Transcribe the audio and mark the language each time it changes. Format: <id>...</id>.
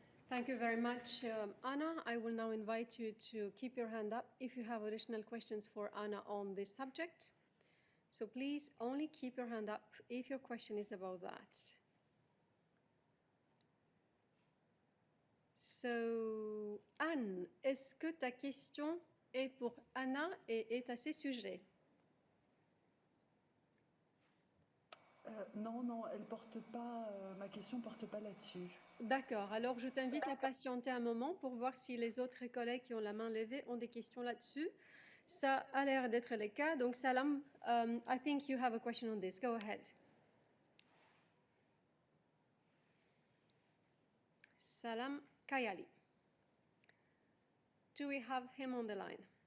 <en>Thank you very much, Anna. I will now invite you to keep your hand up if you have additional questions for Anna on this subject. So please only keep your hand up if your question is about that.</en> <fr>So, Anne, est-ce que ta question est pour Anna et est à ce sujet? Non, elle porte pas, ma question ne porte pas là-dessus. D'accord, alors je t'invite à patienter un moment pour voir si les autres collègues qui ont la main levée ont des questions là-dessus. Ça a l'air d'être le cas.</fr> <en>Donc, Salam, I think you have a question on this. Go ahead. Salam Kayali. Do we have him on the line?</en>